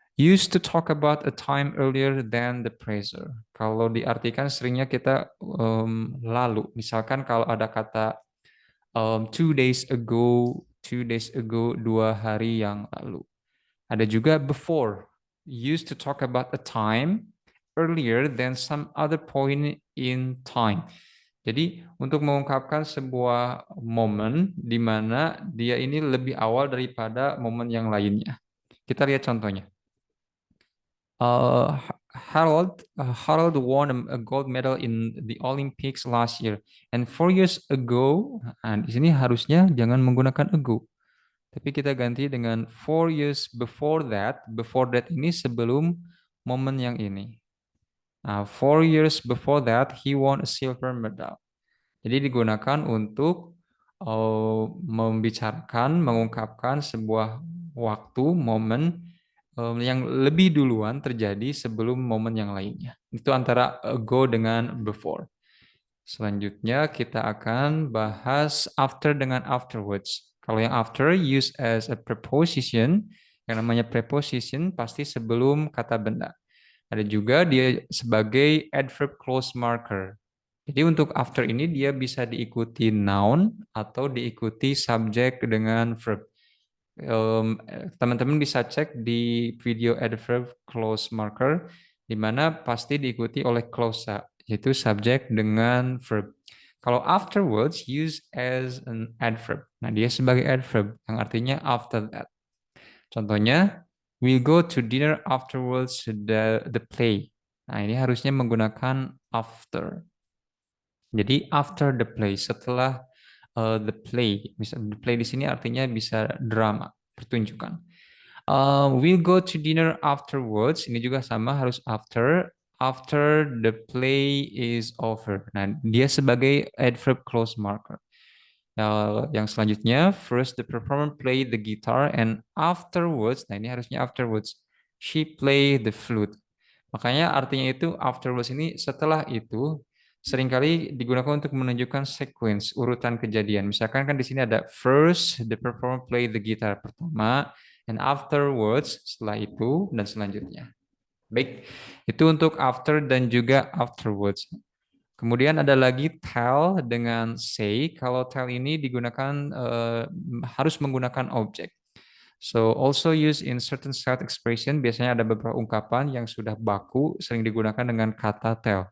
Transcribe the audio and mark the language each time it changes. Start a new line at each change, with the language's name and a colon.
English: Used to talk about a time earlier than the present.
Indonesian: Kalau diartikan seringnya kita lalu. Misalkan kalau ada kata
English: 2 days ago,
Indonesian: 2 hari yang lalu. Ada juga before.
English: Used to talk about a time earlier than some other point in time.
Indonesian: Jadi untuk mengungkapkan sebuah momen di mana dia ini lebih awal daripada momen yang lainnya. Kita lihat contohnya.
English: Uh, Harold won a gold medal in the Olympics last year, and 4 years ago.
Indonesian: Nah, di sini harusnya jangan menggunakan ago, tapi kita ganti dengan
English: 4 years before that.
Indonesian: Before that ini sebelum momen yang ini.
English: Nah, 4 years before that he won a silver medal.
Indonesian: Jadi digunakan untuk membicarakan, mengungkapkan sebuah waktu, momen yang lebih duluan terjadi sebelum momen yang lainnya. Itu antara ago dengan before. Selanjutnya kita akan bahas after dengan afterwards. Kalau yang after
English: use as a preposition,
Indonesian: yang namanya preposition pasti sebelum kata benda. Ada juga dia sebagai adverb clause marker. Jadi untuk after ini dia bisa diikuti noun atau diikuti subject dengan verb. Teman-teman bisa cek di video adverb clause marker, di mana pasti diikuti oleh clausa, yaitu subject dengan verb. Kalau
English: afterwards use as an adverb.
Indonesian: Nah, dia sebagai adverb yang artinya after that. Contohnya,
English: we go to dinner afterwards the play.
Indonesian: Nah, ini harusnya menggunakan after. Jadi
English: after the play,
Indonesian: setelah the play. Bisa the play di sini artinya bisa drama, pertunjukan.
English: We'll go to dinner afterwards.
Indonesian: Ini juga sama harus
English: after the play is over.
Indonesian: Nah, dia sebagai adverb clause marker. Nah, yang selanjutnya,
English: first the performer play the guitar and afterwards,
Indonesian: nah ini harusnya
English: afterwards, she play the flute.
Indonesian: Makanya artinya itu afterwards ini setelah itu seringkali digunakan untuk menunjukkan sequence, urutan kejadian. Misalkan kan di sini ada
English: first the performer play the guitar
Indonesian: pertama,
English: and afterwards
Indonesian: setelah itu dan selanjutnya. Baik, itu untuk after dan juga afterwards. Kemudian ada lagi tell dengan say. Kalau tell ini digunakan harus menggunakan objek.
English: So also used in certain set expression.
Indonesian: Biasanya ada beberapa ungkapan yang sudah baku sering digunakan dengan kata tell.